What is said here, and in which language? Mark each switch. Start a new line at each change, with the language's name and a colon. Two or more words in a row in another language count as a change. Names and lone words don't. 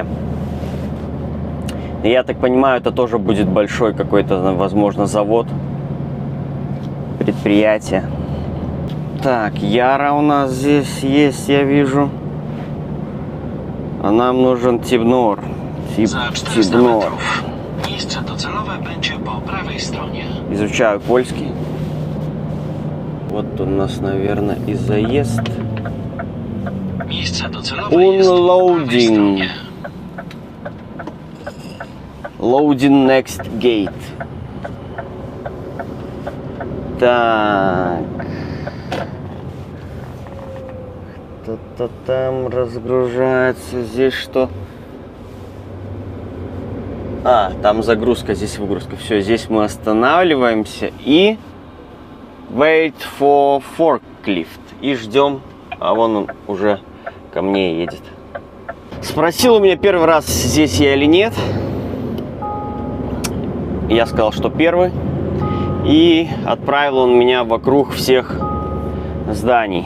Russian: И я так понимаю, это тоже будет большой какой-то, возможно, завод. предприятие. Так, Яра у нас здесь есть, я вижу. А нам нужен Тибнор.
Polish: Za 400
Russian: Тибнор.
Polish: metrów. Miejsce docelowe będzie po prawej stronie.
Russian: Изучаю польский. Вот у нас, наверное, и заезд.
Polish: Miejsce docelowe jest po prawej
English: Unloading.
Polish: stronie.
English: Loading next gate.
Russian: Так. Что-то там разгружается. Здесь что? А, там загрузка, здесь выгрузка. Все, здесь мы останавливаемся и
English: wait for forklift.
Russian: И ждем, а вон он уже ко мне едет. Спросил у меня первый раз, здесь я или нет. Я сказал, что первый. И отправил он меня вокруг всех зданий.